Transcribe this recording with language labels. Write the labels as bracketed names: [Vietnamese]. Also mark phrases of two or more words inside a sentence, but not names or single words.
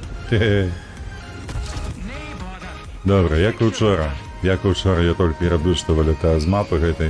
[Ukrainian] Хе-хе. Добре, як і вчора. [Belarusian] Як і вчора, я тільки рады, што вылетаю з мапы гэтай.